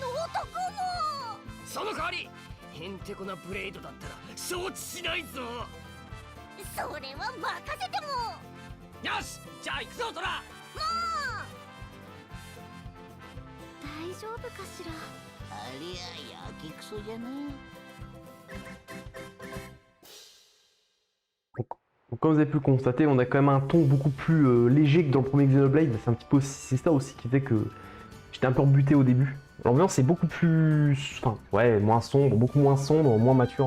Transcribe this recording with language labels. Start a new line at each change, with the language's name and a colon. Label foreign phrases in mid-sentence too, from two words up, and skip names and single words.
Japanese: その代わりへんてこなブレードだったら承知しないぞ。それは任せても。よし、じゃあ行くぞトラ。大丈夫かしら。ありゃやけくそじゃな。
French: Comme vous avez pu le constater, on a quand même un ton beaucoup plus léger que dans le premier Xenoblade. C'est un petit peu, c'est ça aussi qui fait que j'étais un peu rebuté au début. L'ambiance est beaucoup plus, enfin, ouais, moins sombre, beaucoup moins sombre, moins mature.